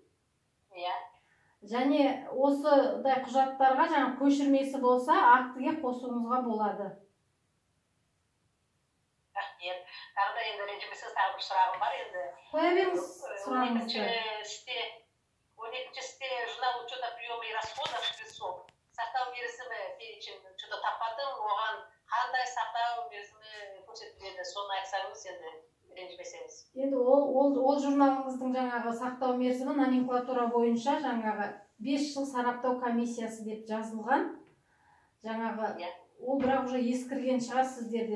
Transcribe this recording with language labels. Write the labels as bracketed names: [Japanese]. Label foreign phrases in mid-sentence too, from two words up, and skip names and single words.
[Kazakh] Және осыдай құжаттарға жаңа көшірмесі болса, актіге қосуыңызға болады. Рахмет. Тағы да енді ренжімесеңіз, тағы бір сұрағым бар енді. Қоя беріңіз сұрағыңызды. [Russian] 12-ші сте журнал учета приема и расходов весов. [Kazakh] Сақтау мерзімі [Russian] перечень что-то [Kazakh] таппадым, оған қандай сақтау мерзімі көрсетіледі, соны айтсаңыз енді ренжімесеңіз. Енді ол журналыңыздың жаңағы сақтау мерзімі номенклатура бойынша жаңағы 5 жыл сараптау комиссиясы деп жазылған. Жаңағы ол бірақ уже ескірген шығар сіздерде.